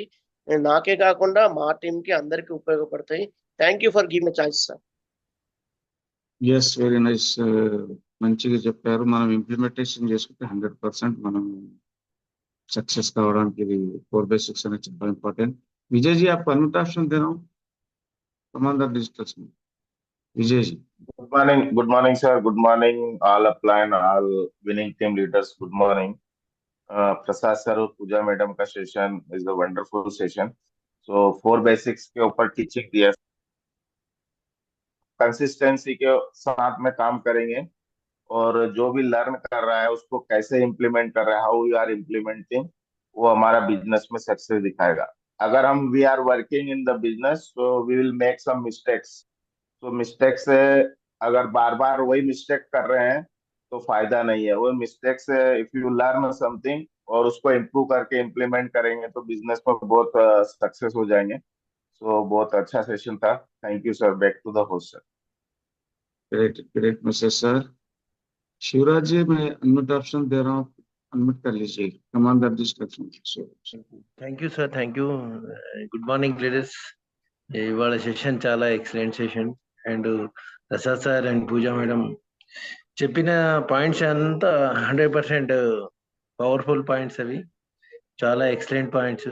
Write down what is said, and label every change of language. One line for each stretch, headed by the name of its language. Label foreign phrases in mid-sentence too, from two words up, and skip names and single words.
Telugu: నాకే కాకుండా మా టీం కి అందరికి ఉపయోగపడతాయి.
English: Thank you for giving choice sir. Very nice.
Telugu: మంచిగా చెప్పారు. మనం ఇంప్లిమెంటేషన్ చేసుకుంటే 100% మనం సక్సెస్ కావడానికి ఇది 4/6 అనేది చాలా ఇంపార్టెంట్.
Hindi: विजय जी आप
English: unmute option
Hindi: दे रहा हूँ. कमांडर डिजिटल्स में विजय जी.
English: Good morning sir. Good morning all upline, all winning team leaders. Good morning.
Hindi: प्रसाद सर और पूजा मैडम का सेशन
English: is a wonderful session.
Hindi: सो 4 basics के ऊपर टीचिंग दिया. कंसिस्टेंसी के साथ में काम करेंगे और जो भी लर्न कर रहा है उसको कैसे इम्प्लीमेंट कर रहा है,
English: how you are implementing,
Hindi: वो हमारा बिजनेस में सक्सेस दिखाएगा। अगर हम
English: we are working in the business so we will make some mistakes.
Hindi: तो मिस्टेक से अगर बार बार वही मिस्टेक कर रहे हैं तो फायदा नहीं है। वो मिस्टेक से
English: if you learn something
Hindi: और उसको इम्प्रूव करके इम्प्लीमेंट करेंगे तो बिजनेस में बहुत सक्सेस हो जाएंगे। सो बहुत अच्छा सेशन था।
English: thank you sir. back to the host sir. Great message sir.
Hindi: शिवराज जी, मैं
English: unmute option
Hindi: दे रहा हूँ, अनम्यूट कर लीजिए, कमांडर डिस्ट्रक्शन।
English: Thank you sir, thank you. Good morning leaders.
Telugu: ఇవాళ సెషన్ చాలా
English: excellent session.
Telugu: అండ్ ప్రసాద్ సార్ అండ్ పూజా మేడం చెప్పిన పాయింట్స్ అంతా 100%
English: powerful points.
Telugu: అవి చాలా
English: excellent points.